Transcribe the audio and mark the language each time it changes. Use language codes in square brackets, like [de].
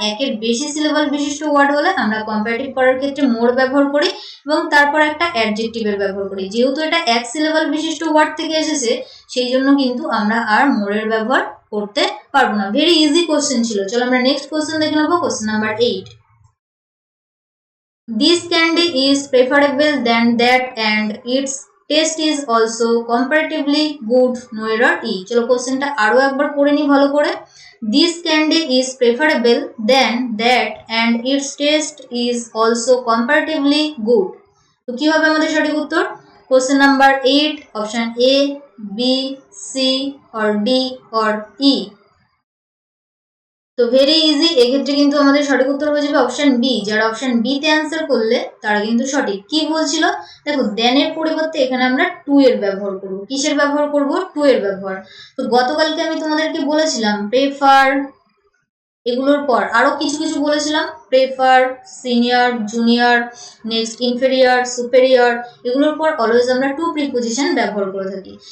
[bn] একের বেশি সিলেবাল বিশিষ্ট ওয়ার্ড হলে আমরা কম্পারেটিভ করার ক্ষেত্রে মোর ব্যবহার করি এবং তারপর একটা অ্যাডজেক্টিভের ব্যবহার করি। যেহেতু এটা এক সিলেবাল বিশিষ্ট ওয়ার্ড থেকে এসেছে সেই জন্য কিন্তু আমরা আর মোরের ব্যবহার করতে পারবো না। ভেরি ইজি কোশ্চেন ছিল। চলো আমরা নেক্সট কোশ্চেন দেখে নেবো, question number 8। [en] This candy is preferable than that and its taste is also comparatively good. No error E. [bn] চলো কোশ্চেনটা আরো একবার পড়ে নি ভালো করে। [en] This candy is preferable than that and its taste is also comparatively good. [bn] তো কি হবে আমাদের সঠিক উত্তর? Question number 8 option A, B, C or D or E. তো ভেরি ইজি, এক্ষেত্রে কিন্তু আমাদের সঠিক উত্তর হয়ে যাবে অপশন বি। যারা অপশন বি তে অ্যান্সার করলে তারা কিন্তু সঠিক। কি বলছিল দেখো, দেন এর পরিবর্তে এখানে আমরা টু এর ব্যবহার করব। কিসের ব্যবহার করব? টু এর ব্যবহার। তো গতকালকে আমি তোমাদেরকে বলেছিলাম প্রেফার, এগুলোর পর আরো কিছু কিছু বলেছিলাম, prefer, senior, junior, next inferior, superior, এগুলোর পর অলওয়েজ আমরা টু প্রিপোজিশন ব্যবহার করে থাকি।